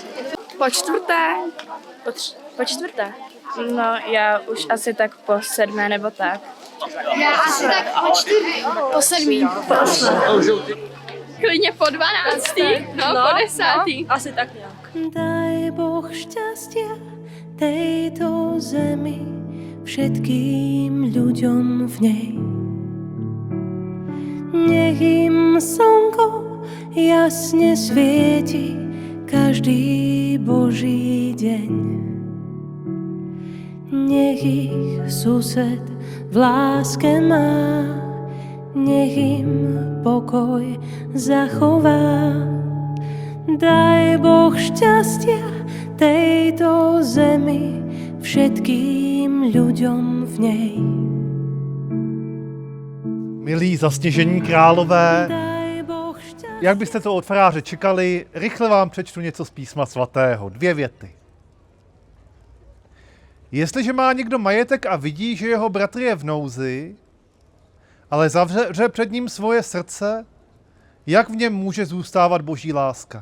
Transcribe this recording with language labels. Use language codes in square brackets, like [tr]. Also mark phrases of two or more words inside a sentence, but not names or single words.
[cs] Po čtvrté? Po čtvrté? No, já už asi tak po 7. nebo tak. Já asi tak po čtvrtý. Po 7. Klidně po 12. No, po 10. Asi tak nějak. [sk] Daj Boh šťastia tejto zemi, všetkým ľuďom v nej. Nech im slnko jasne svieti každý Boží deň. Nech ich sused v láske má, nech im pokoj zachová. Daj Boh šťastia tejto zemi, všetkým ľuďom v nej. [cs] Milí zasněžení králové, jak byste to od faráře čekali, rychle vám přečtu něco z písma svatého. 2 věty. Jestliže má někdo majetek a vidí, že jeho bratr je v nouzi, ale zavře před ním svoje srdce, jak v něm může zůstávat boží láska?